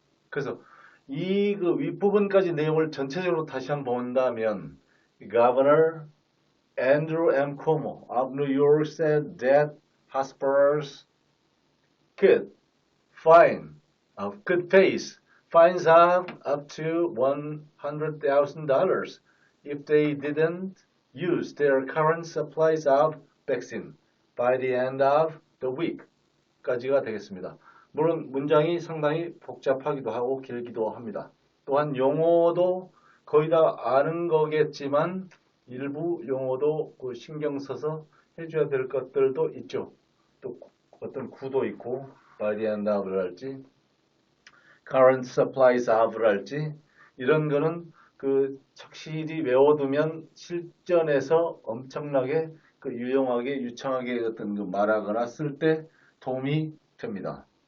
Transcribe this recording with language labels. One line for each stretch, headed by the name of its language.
Korean: 그래서 이 그 윗부분까지 내용을 전체적으로 다시 한번 본다면
English: Governor Andrew M. Cuomo of New York said that hospitals could face fines of up to $100,000 if they didn't use their current supplies of vaccine by the end of the week.
Korean: 까지가 되겠습니다. 물론 문장이 상당히 복잡하기도 하고 길기도 합니다. 또한 용어도 거의 다 아는 거겠지만 일부 용어도 그 신경 써서 해줘야 될 것들도 있죠. 또 어떤 구도 있고
English: by the end of
Korean: 를 할지
English: current supplies of
Korean: 를 할지 이런 거는 그 착실히 외워두면 실전에서 엄청나게 그 유용하게 유창하게 어떤 그 말하거나 쓸 때 도움이 됩니다.